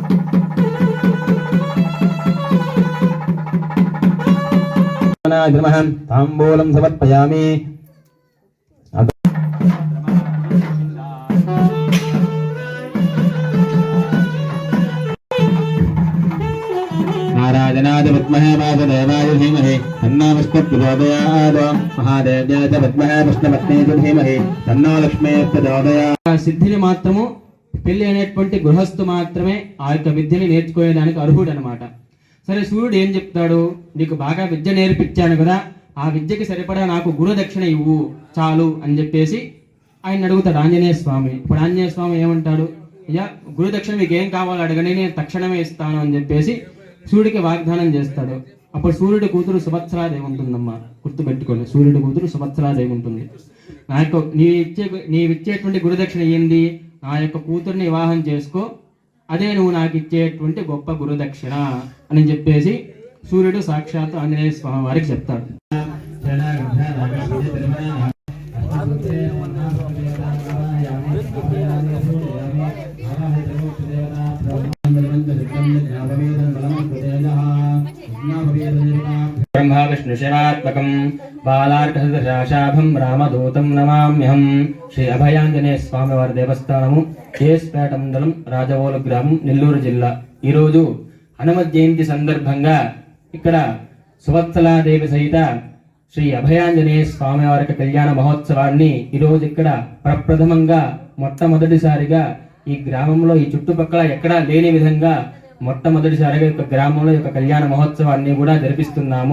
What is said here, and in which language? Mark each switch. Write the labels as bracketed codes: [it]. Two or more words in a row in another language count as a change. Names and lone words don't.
[sa] ताम्बूलं समर्पयामि महाराजनाय विद्महे वासुदेवाय धीमहि तन्नो विष्णुः प्रचोदयात् महादेव्याय च विद्महे विष्णुपत्न्यै च धीमहि तन्नो लक्ष्मीः प्रचोदयात्. [te] సిద్ధిని మాత్రము పెళ్లి అనేటువంటి గృహస్థు మాత్రమే ఆ యొక్క విద్యని నేర్చుకోవడానికి అర్హుడు అనమాట. సరే, సూర్యుడు ఏం చెప్తాడు, నీకు బాగా విద్య నేర్పించాను కదా, ఆ విద్యకి సరిపడా నాకు గురు దక్షిణ ఇవ్వు చాలు అని చెప్పేసి ఆయన అడుగుతాడు ఆంజనేయ స్వామి. ఇప్పుడు ఆంజనేయ స్వామి ఏమంటాడు, అయ్యా గురు దక్షిణ మీకు ఏం కావాలో అడగని, నేను తక్షణమే ఇస్తాను అని చెప్పేసి సూర్యుడికి వాగ్దానం చేస్తాడు. అప్పుడు సూర్యుడి కూతురు సుభద్రాదేవి ఉంటుందమ్మా, గుర్తుపెట్టుకోండి, సూర్యుడి కూతురు సుభద్రాదేవి ఉంటుంది. నీవిచ్చేటువంటి గురుదక్షిణ ఏంది, నా యొక్క కూతుర్ని వివాహం చేసుకో, అదే నువ్వు నాకు ఇచ్చేటువంటి గొప్ప గురుదక్షిణ అని చెప్పేసి సూర్యుడు సాక్షాత్ ఆంజనేయ స్వామి వారికి చెప్తాడు. [sa] ब्रह्मा विष्णु शिवात्मकं बालार्कसदशाशाभं रामदूतं नमाम्यहं. [te] శ్రీ అభయాంజనేయ స్వామి వారి దేవస్థానము, కేఎస్పేట మండలం, రాజవోలు గ్రామం, నెల్లూరు జిల్లా. ఈరోజు హనుమ జయంతి సందర్భంగా ఇక్కడ సువత్సలాదేవి సహిత శ్రీ అభయాంజనేయ స్వామి వారి కళ్యాణ మహోత్సవాన్ని ఈరోజు ఇక్కడ ప్రప్రథమంగా మొట్టమొదటిసారిగా ఈ గ్రామంలో, ఈ చుట్టుపక్కల ఎక్కడా లేని విధంగా మొట్టమొదటిసారిగా యొక్క గ్రామంలో యొక్క కళ్యాణ మహోత్సవాన్ని కూడా జరిపిస్తున్నాము.